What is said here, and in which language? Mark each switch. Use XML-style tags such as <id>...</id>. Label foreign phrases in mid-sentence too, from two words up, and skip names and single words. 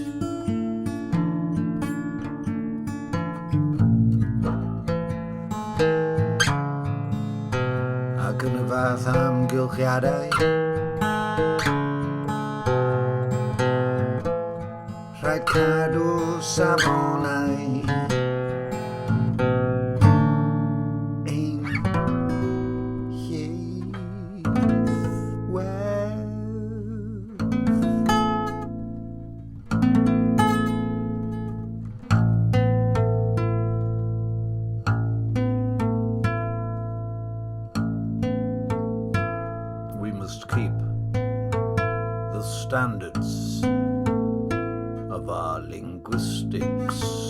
<cy>Ac yn y fath amgylchiadau rhaid cadw safonau ein ieithwedd.</cy> <en>We must keep the standards of our linguistics</en>